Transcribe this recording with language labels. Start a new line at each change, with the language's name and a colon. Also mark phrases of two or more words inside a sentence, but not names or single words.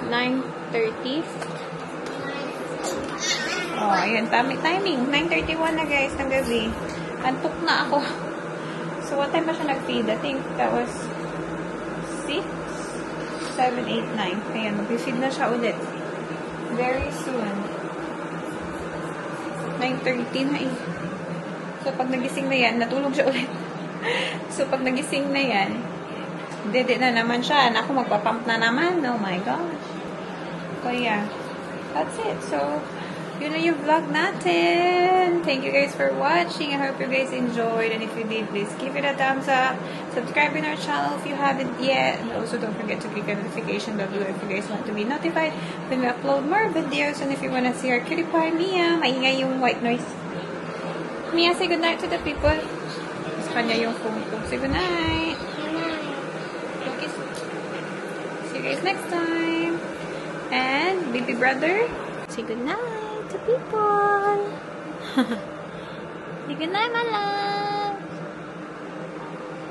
English: 9:30?
Filipino: Oh, ayan. Timing. 9:31 na, guys, ng gabi. Antok na ako.
English: So, what time
Filipino: ba siya nag-feed?
English: I think that was 6, 7, 8, 9.
Filipino: Ayan, mag-feed na siya ulit.
English: Very soon. 9:30
Filipino: na eh. So, pag nagising na yan, natulog siya ulit. So, pag nagising na yan, dede na naman siya. Naku, magpapump na naman.
English: Oh my gosh. So, yeah. That's it. So,
Filipino: yun na yung vlog natin.
English: Thank you guys for watching. I hope you guys enjoyed. And if you did, please give it a thumbs up. Subscribe in our channel if you haven't yet. And also, don't forget to click the notification bell below if you guys want to be notified when we upload more videos. And if you want to see our cutie pie,
Filipino: Mia, maingay yung
English: white noise. Mia, say goodnight to the people.
Filipino: Sa kanya yung phone ko.
English: Say goodnight. Okay. See you guys next time. And baby brother, say goodnight to people. Say goodnight, my love.